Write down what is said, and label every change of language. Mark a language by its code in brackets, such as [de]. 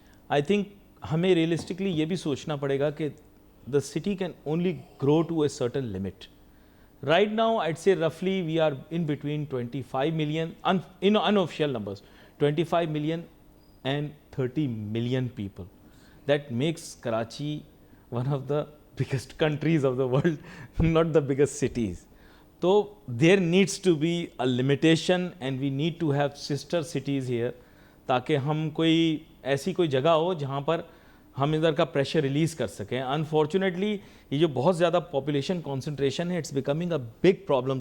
[en] I think [ur] ہمیں realistically یہ بھی سوچنا پڑے گا [en] کہ the city can only grow to a certain limit. Right now I'd سے رفلی we are in between 25 million in انآفیشیل numbers, 25 million and 30 million people. That makes Karachi one of the biggest countries of the world, not the biggest cities. [ur] تو [en] there needs to be a limitation and we need to have sister cities here, [ur] تاکہ ہم کوئی ایسی کوئی جگہ ہو جہاں پر ہم ادھر کا پریشر ریلیز کر سکیں. انفارچونیٹلی یہ جو بہت زیادہ پاپولیشن کانسنٹریشن ہے, [en] It's becoming a big problem.